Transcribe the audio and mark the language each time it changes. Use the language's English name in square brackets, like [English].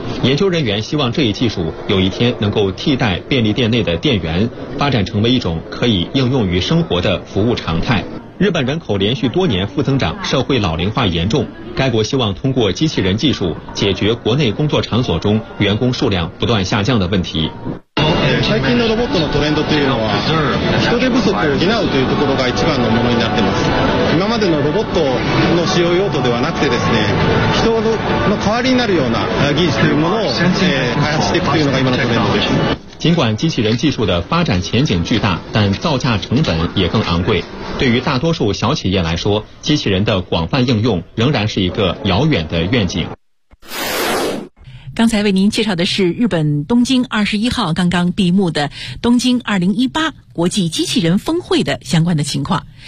[Chinese] 研究人员希望这一技术有一天能够替代便利店内的店员，发展成为一种可以应用于生活的服务常态。日本人口连续多年负增长，社会老龄化严重，该国希望通过机器人技术解决国内工作场所中员工数量不断下降的问题。 [Japanese] 最近のロボットのトレンドというのは人手不足を補うというところが一番のものになっています。今までのロボットの使用用途ではなくてですね、人の代わりになるような技術というものを開発していくというのが今のトレンドです。 [Chinese] 尽管机器人技术的发展前景巨大，但造价成本也更昂贵。对于大多数小企业来说，机器人的广泛应用仍然是一个遥远的愿景。刚才为您介绍的是日本东京21号刚刚闭幕的东京2018国际机器人峰会的相关的情况。